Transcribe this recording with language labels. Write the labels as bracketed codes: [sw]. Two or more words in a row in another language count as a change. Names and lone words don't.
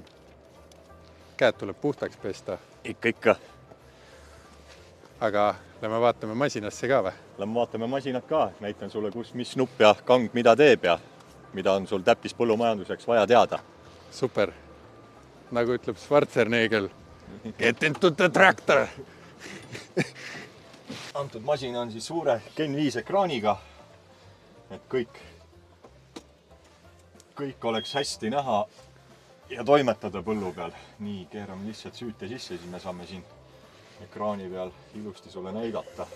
[et] Käed tuleb puhtaks pesta. Ikka. Aga lähme vaatame masinasse ka või? Lähme vaatame masinat ka. Näitan sulle, mis nupp ja kang mida teeb ja mida on sul täppis põllumajanduseks vaja teada. Super. Nagu ütleb Schwarzenegger. [en] Get into the tractor! [et] Antud masin on siis suure Gen 5 ekraaniga, et kõik oleks hästi näha ja toimetada põllu peal. Nii, keerame lihtsalt süüte sisse, siis me saame siin ekraani peal ilusti sulle näidata.